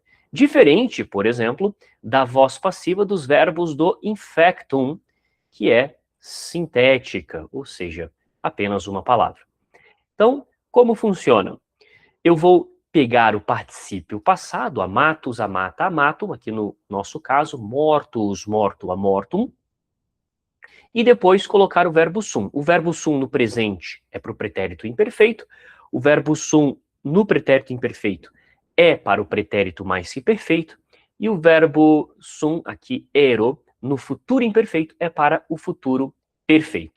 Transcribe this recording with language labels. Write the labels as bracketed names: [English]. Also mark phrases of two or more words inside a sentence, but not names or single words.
[Portuguese] Diferente, por exemplo, da voz passiva dos verbos do infectum, que é sintética, ou seja, apenas uma palavra. Então, como funciona? Eu vou pegar o particípio passado, [Latin] amatus, amata, amatum, [Portuguese] aqui no nosso caso, [Latin] mortus, mortua, mortum, [Portuguese] e depois colocar o verbo sum. O verbo sum no presente é para o pretérito imperfeito, o verbo sum no pretérito imperfeito é para o pretérito mais que perfeito, e o verbo sum, aqui, ero, no futuro imperfeito é para o futuro perfeito.